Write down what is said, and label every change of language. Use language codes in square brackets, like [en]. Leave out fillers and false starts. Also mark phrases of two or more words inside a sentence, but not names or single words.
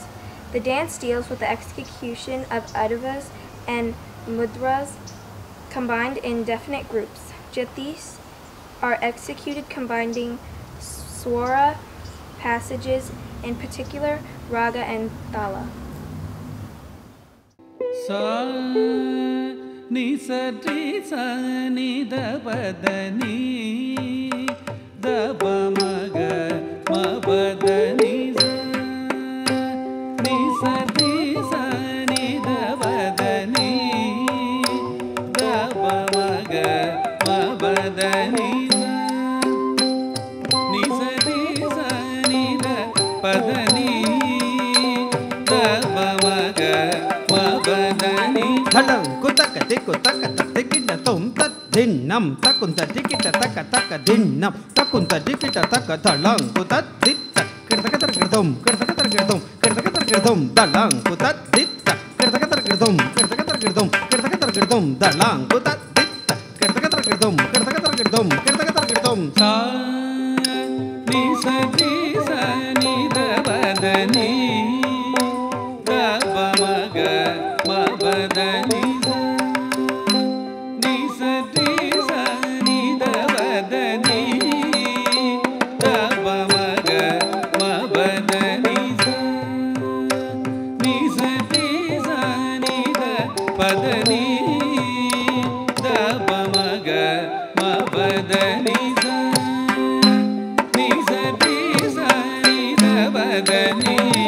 [en] The dance deals with the execution of adavas and mudras combined in definite groups. Jatis are executed combining swara passages, in particular raga and tala. Sa ni sa tri sa ni da pa da ni da pa ma ga ma pa da ni sa ni sa tri sa ni da pa da ni da pa ma ga ma pa da ni sa ni sa tri sa ni da pa da ni da pa ma ga ma pa da ni. Thalang kutaka tikutaka tikita tum tat dinam takunta tikita taka taka dinam takunta tikita taka thalang kutat titta kertaka kertum kertaka kertum kertaka kertum dalang kutat titta kertaka kertum kertaka kertum kertaka kertum dalang kutat titta kertaka kertum kertaka kertum kertaka kertum sa ni sa ni sa ni da pa da ni da pa ma ga ma pa da ni sa ni sa ni sa ni da pa da ni da pa ma ga ma pa da ni sa ni sa ni sa ni da pa da ni da pa ma ga ma pa da ni sa ni sa ni sa ni da pa da ni